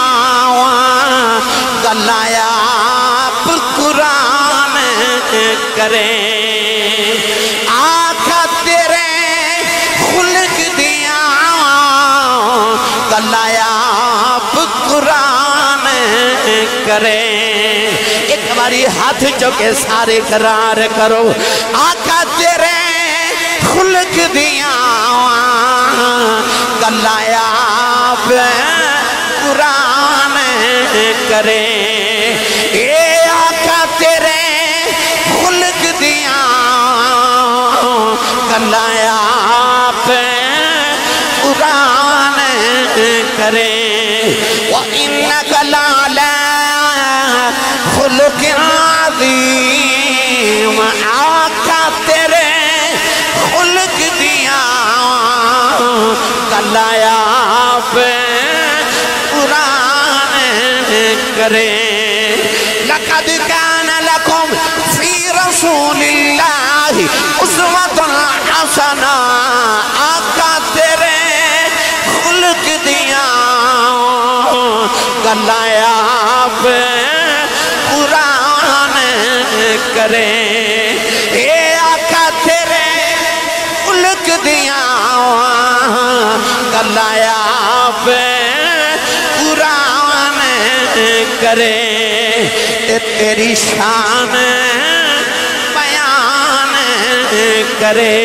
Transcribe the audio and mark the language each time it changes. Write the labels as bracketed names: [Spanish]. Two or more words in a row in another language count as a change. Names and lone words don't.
[Punjabi] گلایا قرآن کرے آقا تیرے خلق دیا کریں. ایک باری ہاتھ چوکے سارے قرار کرو. آقا تیرے خلق دیاں گلایا قرآن کریں. اے آقا تیرے خلق دیاں گلایا قرآن کریں. [Arabic] وَإِنَّكَ لَعَلَىٰ خُلُقٍ عَظِيمٍ. [Punjabi] آقا تیرے خلق دیاں گلایا قرآن کریں. [Arabic] لَقَدْ كَانَ لَكُمْ فِي رَسُولِ اللَّهِ أُسْوَةٌ حَسَنَةٌ. [Punjabi] آقا تیرے خلق دیاں گلایا قرآن کریں. اے آقا تیرے خلق دیاں گلایا قرآن کریں. تیری شان بیان کرے.